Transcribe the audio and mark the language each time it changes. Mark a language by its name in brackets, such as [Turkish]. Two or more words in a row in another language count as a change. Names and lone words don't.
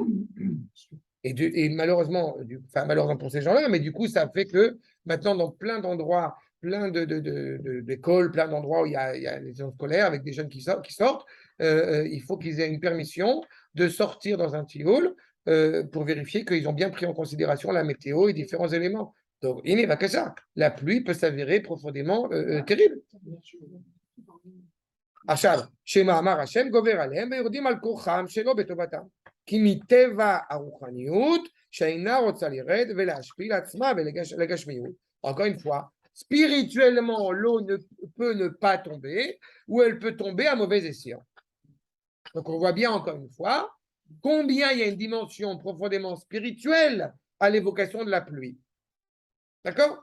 [French] Et malheureusement, malheureusement pour ces gens-là, mais du coup, ça fait que maintenant, dans plein d'endroits, plein d'écoles, plein d'endroits où il y a des zones scolaires avec des jeunes qui sortent, il faut qu'ils aient une permission de sortir dans un tioul pour vérifier qu'ils ont bien pris en considération la météo et différents éléments. Donc, il n'est pas que ça. La pluie peut s'avérer profondément terrible. [Hebrew] עכשיו, שמאמר השם גובר עליהם ויורדים על כוחם שלא בטובתם. כי מטבע הרוחניות שאינה רוצה לרד ולהשפיל עצמה ולגשמיות. [French] Encore une fois, spirituellement, l'eau ne peut ne pas tomber ou elle peut tomber à mauvais escient. Donc on voit bien encore une fois combien il y a une dimension profondément spirituelle à l'évocation de la pluie. D'accord?